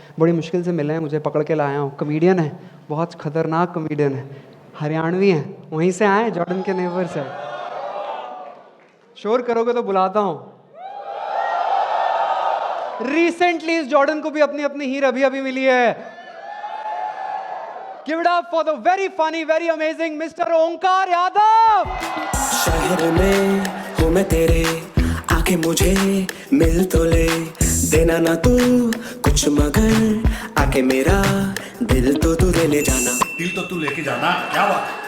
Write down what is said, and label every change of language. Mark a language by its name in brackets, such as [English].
[Hindi] बड़ी मुश्किल से मिले हैं, मुझे पकड़ के लाया हूँ। कॉमेडियन है, बहुत खतरनाक कॉमेडियन है, हरियाणवी हैं, वहीं से आए, जॉर्डन के नेबर से। शोर करोगे तो बुलाता हूँ। रिसेंटली इस जॉर्डन को भी अपनी अपनी हीर अभी अभी मिली है। [English] Give it up for the very funny, very amazing Mr. Omkar Yadav. [Hindi] शहर में हूँ मैं तेरे, आके मुझे मिल तो ले, देना ना तू कुछ मगर आके मेरा दिल तो तू ले जाना। दिल तो तू लेके जाना, क्या बात।